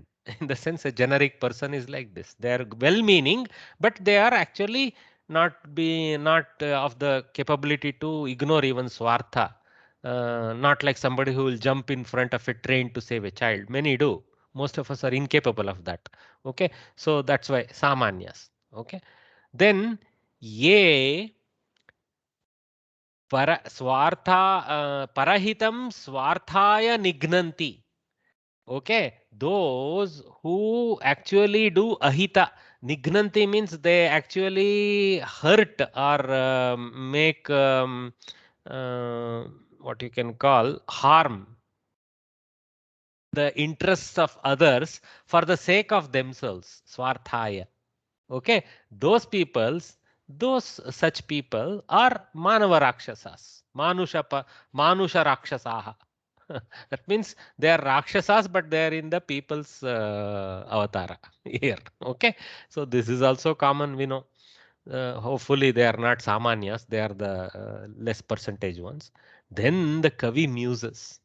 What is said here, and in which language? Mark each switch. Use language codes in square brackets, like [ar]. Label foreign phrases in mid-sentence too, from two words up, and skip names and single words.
[en] In the sense, a generic person is like this. They are well-meaning, but they are actually not of the capability to ignore even swartha. Not like somebody who will jump in front of a train to save a child. Many do. Most of us are incapable of that. Okay, so that's why samanyas. Okay, then [sa] ये परहितं स्वार्थाय निघ्नन्ति. [en] Okay, those who actually do ahita. Nignanti means they actually hurt or make what you can call harm the interests of others for the sake of themselves. Swarthaya. Okay, such people are [sa] मानव राक्षसाः, मानुष राक्षसाः. [en] That means they are rakshasas, but they are in the people's avatara here. Okay, so this is also common, we know. Hopefully they are not samanyas, they are the less percentage ones. Then the Kavi muses.